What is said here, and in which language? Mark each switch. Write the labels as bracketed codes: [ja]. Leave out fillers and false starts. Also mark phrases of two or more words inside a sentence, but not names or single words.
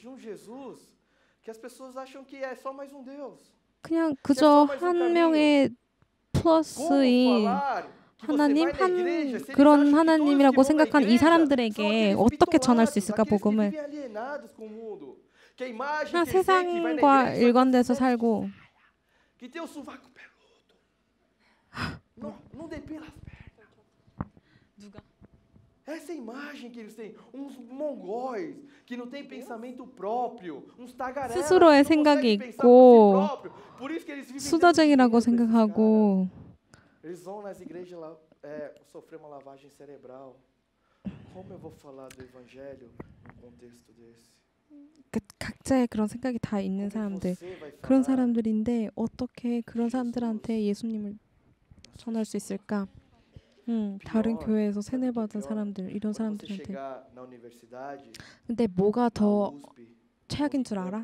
[ko] 그냥 그저 한 명의 플러스인 하나님, 그런 하나님이라고 생각하는 이 사람들에게 어떻게 전할 수 있을까, 복음을? 그냥 세상과 일관돼서 살고 [pt] Essa imagem que eles têm, uns mongóis que não têm pensamento próprio, uns tagarelas [ko] 스스로의 생각이 있고 수다쟁이라고 생각하고 [pt] eles vão nas igrejas lá sofrer uma lavagem cerebral. Como eu vou falar do evangelho num contexto desse? [ko] 각자의 그런 생각이 다 있는 사람들, 그런 사람들인데 어떻게 그런 사람들한테 예수님을 전할 수 있을까? 다른 교회에서 세뇌받은 사람들, 이런 사람들한테. 근데 뭐가 더 최악인 줄 알아?